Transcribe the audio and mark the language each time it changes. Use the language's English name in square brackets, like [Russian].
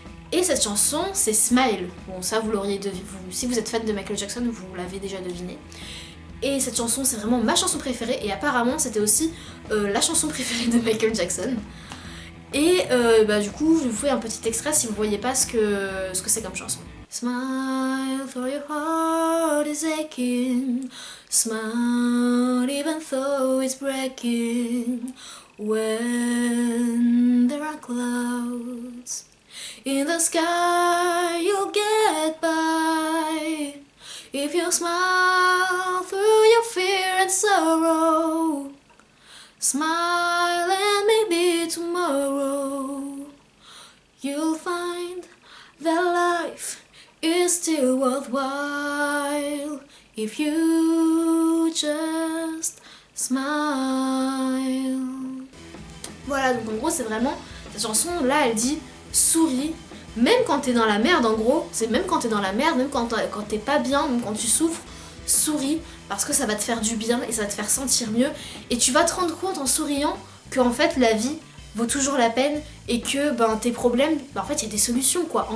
[French] Et cette chanson, c'est Smile. Bon, ça, vous l'auriez deviné. Si vous êtes fan de Michael Jackson, vous l'avez déjà deviné. Et cette chanson, c'est vraiment ma chanson préférée. Et apparemment, c'était aussi la chanson préférée de Michael Jackson. Et du coup, je vous fais un petit extrait si vous voyez pas ce que c'est comme chanson. [English] Smile for your heart is aching. Smile even though it's breaking. When there are clouds in the sky, you'll get by. If you smile through your fear and sorrow. Smile and maybe tomorrow you'll find that life is still worthwhile if you just smile. [French] Voilà, donc en gros c'est vraiment, cette chanson là elle dit souris, même quand t'es dans la merde en gros, c'est même quand t'es dans la merde, même quand t'es pas bien, même quand tu souffres, souris parce que ça va te faire du bien et ça va te faire sentir mieux et tu vas te rendre compte en souriant que en fait la vie vaut toujours la peine et que tes problèmes, en fait il y a des solutions quoi.